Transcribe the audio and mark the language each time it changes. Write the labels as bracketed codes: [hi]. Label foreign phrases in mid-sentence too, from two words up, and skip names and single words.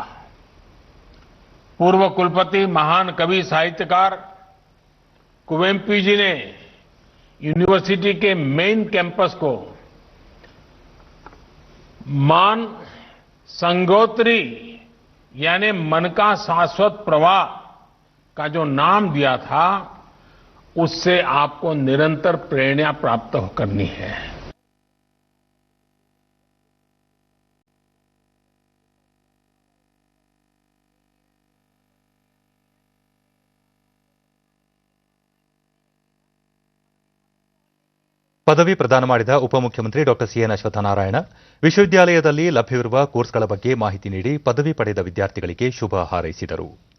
[hi] पूर्व कुलपति महान कवि साहित्यकार कुवेंपु जी ने यूनिवर्सिटी के [en] main campus [hi] को मान संगोत्री यानी मन का शाश्वत प्रवाह का जो नाम दिया था, उससे आपको निरंतर प्रेरणा प्राप्त करनी है. [kn] ಪದವಿ ಪ್ರದಾನ ಮಾಡಿದ ಉಪಮುಖ್ಯಮಂತ್ರಿ ಡಾ ಸಿಎನ್ ಅಶ್ವತ್ಥನಾರಾಯಣ ವಿಶ್ವವಿದ್ಯಾಲಯದಲ್ಲಿ ಲಭ್ಯವಿರುವ ಕೋರ್ಸ್ಗಳ ಬಗ್ಗೆ ಮಾಹಿತಿ ನೀಡಿ ಪದವಿ ಪಡೆದ ವಿದ್ಯಾರ್ಥಿಗಳಿಗೆ ಶುಭ ಹಾರೈಸಿದರು.